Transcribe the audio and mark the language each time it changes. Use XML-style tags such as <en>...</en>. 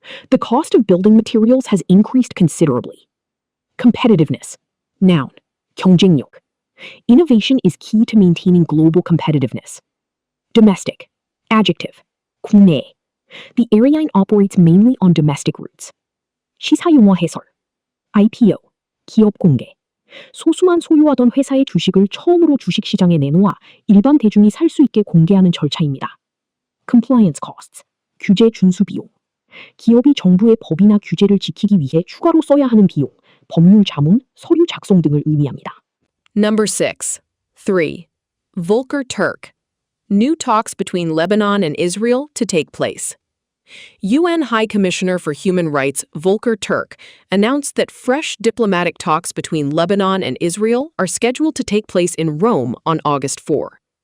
<en>The cost of building materials has increased considerably. Competitiveness. Noun.</en> <ko>경쟁력.</ko> <en>Innovation is key to maintaining global competitiveness. Domestic. Adjective.</en> <ko>국내.</ko> <en>The airline operates mainly on domestic routes.</en> <ko>시사용어 해설. IPO. 기업 공개. 소수만 소유하던 회사의 주식을 처음으로 주식시장에 내놓아 일반 대중이 살 수 있게 공개하는 절차입니다.</ko> <en>Compliance costs.</en> <ko>규제 준수 비용. 기업이 정부의 법이나 규제를 지키기 위해 추가로 써야 하는 비용, 법률 자문, 서류 작성 등을 의미합니다.</ko> <en>Number 6. 3. Volker Turk. New talks between Lebanon and Israel to take place. UN High Commissioner for Human Rights Volker Turk announced that fresh diplomatic talks between Lebanon and Israel are scheduled to take place in Rome on August 4.</en>